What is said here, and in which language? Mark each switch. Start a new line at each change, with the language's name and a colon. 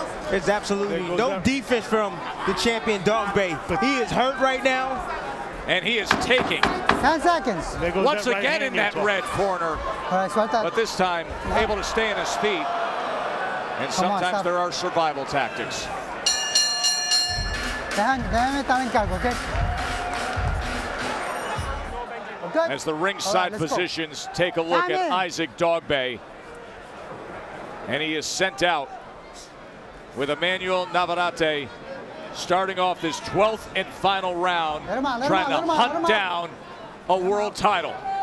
English: There's absolutely no defense from the champion Dogboe. He is hurt right now. And he is taking 10 seconds. once again in that red corner. All right,
Spanish: suelta.
English: But this time able to stay on his feet. And sometimes there are survival tactics.
Spanish: Déjame estar en cargo, okay?
English: Good. As the ringside positions take a look at Issac Dogboe. And he is sent out with Emanuel Navarrete starting off this 12th and final round, trying to hunt down a world title.